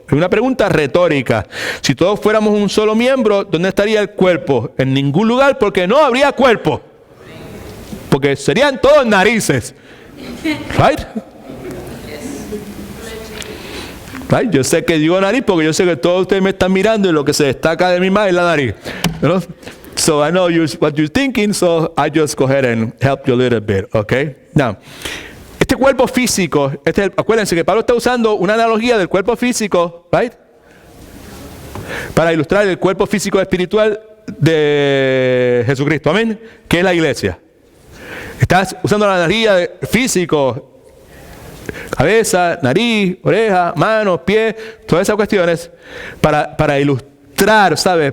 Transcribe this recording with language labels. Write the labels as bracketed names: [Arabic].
[Spanish] Es una pregunta retórica. Si todos fuéramos un solo miembro, ¿dónde estaría el cuerpo? En ningún lugar, porque no habría cuerpo. Porque serían todos narices. Right? Right? Yo sé que digo nariz porque yo sé que todos ustedes me están mirando y lo que se destaca de mi mano es la nariz. ¿No? [English] So I know what you're thinking, so I just go ahead and help you a little bit, okay? [Spanish] Now, este cuerpo físico, acuérdense que Pablo está usando una analogía del cuerpo físico, right? Para ilustrar el cuerpo físico espiritual de Jesucristo, amén, que es la iglesia. Estás usando la analogía de físico, cabeza, nariz, oreja, manos, pies, todas esas cuestiones para ilustrar, ¿sabes?